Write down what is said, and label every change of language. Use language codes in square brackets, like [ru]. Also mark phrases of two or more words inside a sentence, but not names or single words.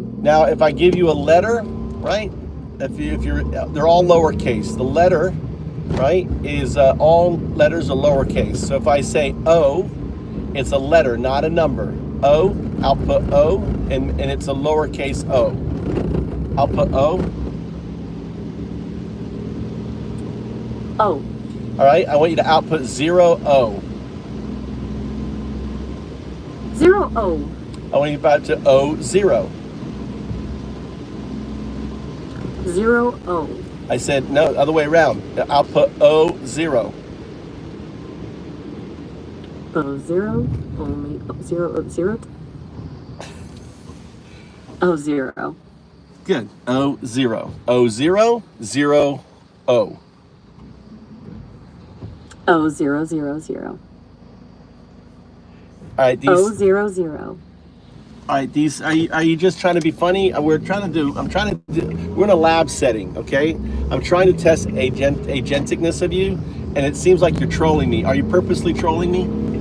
[en] Now, if I give you a letter, right? They're all lowercase. The letter, right, is all letters are lowercase. So if I say O, it's a letter, not a number. O, output O, and it's a lowercase o. Output O. O. All right, I want you to output 0, O. 0, O. I want you to O, 0. 0, O. I said, no, other way around. Output O, 0. O, 0. Only O, 0, O, 0. O, 0. Good. O, 0. O, 0, 0, O. O000. All right, these. O00. All right, these. Are you just trying to be funny? We're in a lab setting, okay? I'm trying to test agenticness of you, and it seems like you're trolling me. Are you purposely trolling me?